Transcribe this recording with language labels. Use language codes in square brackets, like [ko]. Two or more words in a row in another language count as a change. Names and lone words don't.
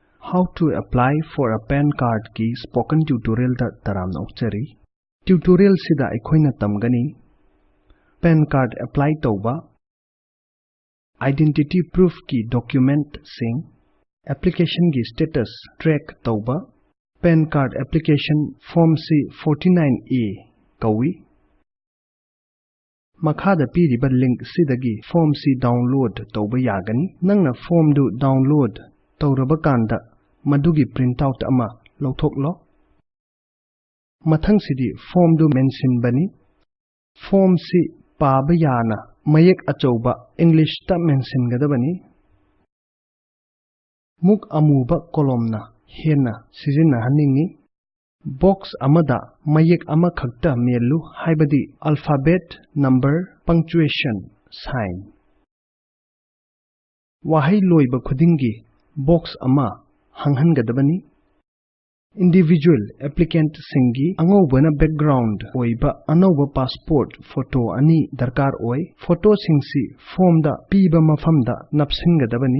[en] How to apply for a PAN card [mni] ki spoken tutorial da taram okchari. Tutorial sida aikoina tamgani [en] PAN card apply [mni] tauba, [en] identity proof [mni] ki document sing, application ki status track tauba, [en] PAN card application form C 49A [mni] kawi. Makhada piriba link sidagi [en] form C download [mni] tauba yagani. Nangna form du download tauraba kanda madugi printout ama lauthoklo. Mathang sidi form du mention bani. Form C paaba yana mayek achauba English ta mention gadabani. Muk amuba kolomna hena sizina haningi. Box amada mayek ama khakta melu haibadi [en] alphabet, number, punctuation, sign. [mni] Wahai loiba khudingi box ama hanghangadabani. [en] Individual applicant [mni] singi angobana background oiba anoba [en] passport photo [mni] ani darkar oi. Photo singsi form da piba mafamda napsingadabani.